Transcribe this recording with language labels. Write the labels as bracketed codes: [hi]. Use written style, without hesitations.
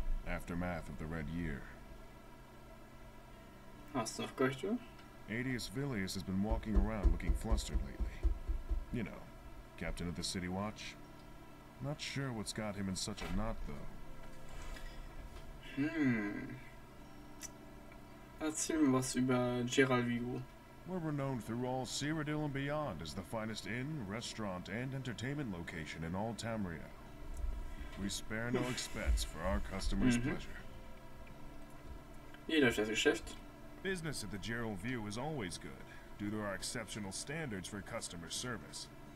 [en] Aftermath of the Red Year. [de] Hast du noch Gerüchte? [en] Adius Villius has been walking around looking flustered lately. You know, captain of the City Watch. Not sure what's got him in such a knot, though. [de] Erzähl mir was über Gerald View. [en] We're renowned through all Cyrodiil and beyond as the finest inn, restaurant, and entertainment location in all Tamriel. We spare no expense for our customers' pleasure. [de] Wie läuft das Geschäft? [en] Business at the Gerald View is always good, due to our exceptional standards for customer service.